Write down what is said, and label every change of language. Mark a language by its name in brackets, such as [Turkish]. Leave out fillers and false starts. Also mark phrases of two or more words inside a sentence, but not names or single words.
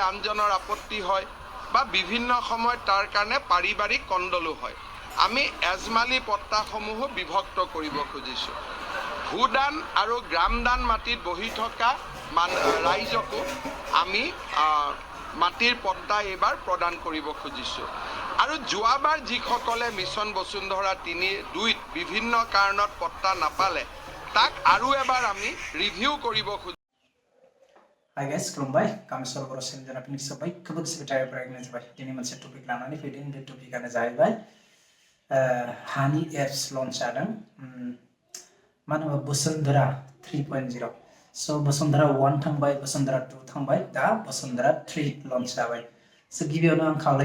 [Assamese] আনজনৰ আপত্তি হয় বা বিভিন্ন সময়ত তাৰ কাৰণে পাৰিবাৰিক কণ্ডলো হয় আমি এজমালি পট্টাসমূহো বিভক্ত কৰিব খুজিছোঁ ভূদান আৰু গ্ৰামদান মাটিত বহি থকা ৰাইজকো আমি মাটিৰ পট্টা এইবাৰ প্ৰদান কৰিব খুজিছোঁ আৰু যোৱাবাৰ যিসকলে মিছন বসুন্ধৰা ৩-২ত বিভিন্ন কাৰণত পট্টা নাপালে তাক আৰু এবাৰ আমি ৰিভিউ কৰিব খুজিছোঁ [English] Hi guys, [Bodo] खुलुमबाय कामेश्वर बर' सेनेलजों आपनि सबैखौबो गोसो गोथारै बरायनाय जाबाय दिनै मोनसे टपिक लानानै फैदों बे टपिकआनो जाहैबाय हानि एप्स लन्च जादों मानो होनोबा बसुन्धरा 3.0 सो बसुन्धरा 1 थांबाय बसुन्धरा 2 थांबाय दा बसुन्धरा 3 लन्च जाबाय सो गिबियावनो आं खावलायो